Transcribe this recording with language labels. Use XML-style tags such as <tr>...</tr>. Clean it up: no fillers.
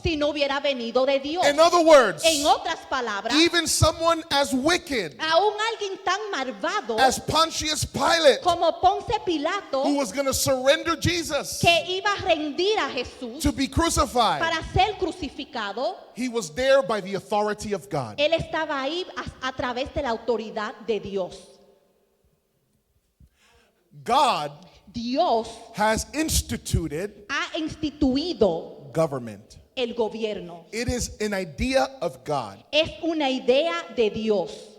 <es>si no hubiera venido de Dios.</es> <en>In other words,</en> <es>En otras palabras,</es> <en>even someone as wicked</en> <es>aún alguien tan malvado</es> <en>as Pontius Pilate,</en> <es>como Ponce Pilato,</es> <en>who was going to surrender Jesus</en> <es>que iba a rendir a Jesús</es> <en>to be crucified,</en> <es>para ser crucificado,</es> <en>he was there by the authority of God.</en> <es>él estaba ahí a través de la autoridad de Dios.</es> <en>God</en> <es>Dios</es> <en>has instituted</en> <es>ha instituido</es> <en>government.</en> <es>el gobierno.</es> <en>It is an idea of God.</en> <es>Es una idea de Dios.</es>